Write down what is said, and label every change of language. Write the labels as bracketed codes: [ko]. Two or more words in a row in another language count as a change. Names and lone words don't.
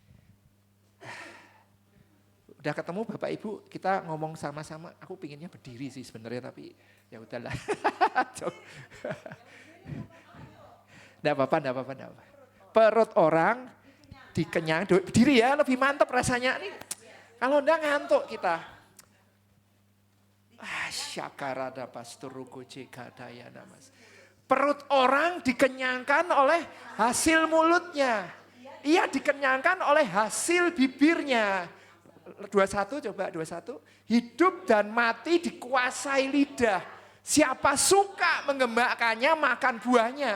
[id] Udah ketemu Bapak Ibu, kita ngomong sama-sama. Aku pinginnya berdiri sih sebenarnya tapi ya udahlah. Enggak apa-apa. Perut orang dikenyang, berdiri ya lebih mantap rasanya nih. Kalau enggak ngantuk kita. Syakarada pasturuku cikadaya namas. Perut orang dikenyangkan oleh hasil mulutnya. Ia dikenyangkan oleh hasil bibirnya. 21 coba 21. Hidup dan mati dikuasai lidah. Siapa suka mengembangkannya makan buahnya.